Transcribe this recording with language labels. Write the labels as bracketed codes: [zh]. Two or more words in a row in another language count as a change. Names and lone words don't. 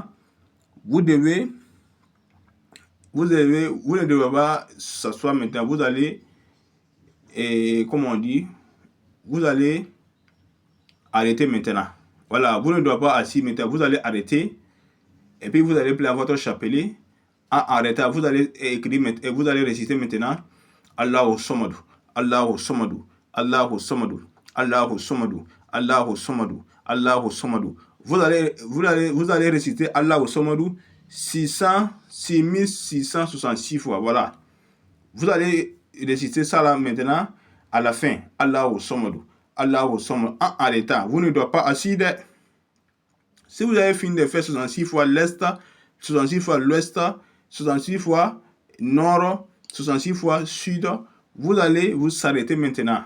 [fr] Vous ne devez pas s'asseoir maintenant. Vous allez, comment on dit, vous allez arrêter maintenant. Voilà, vous ne devez pas assis maintenant. Vous allez arrêter. Et puis vous allez placer votre chapelet. En arrêtant, vous allez écrire et vous allez réciter maintenant [ar] الله الصمد، الله الصمد، الله الصمد، الله الصمد، الله الصمد، الله الصمد. [fr] Vous allez réciter [ar] الله الصمد [fr] 6666 fois. Voilà. Vous allez réciter ça là maintenant à la fin. [ar] الله الصمد، الله الصمد. [fr] En arrêtant, vous ne devez pas assis. Si vous avez fini de faire 66 fois l'est, 66 fois l'ouest, 66 fois nord, 66 fois sud, vous allez vous arrêter maintenant.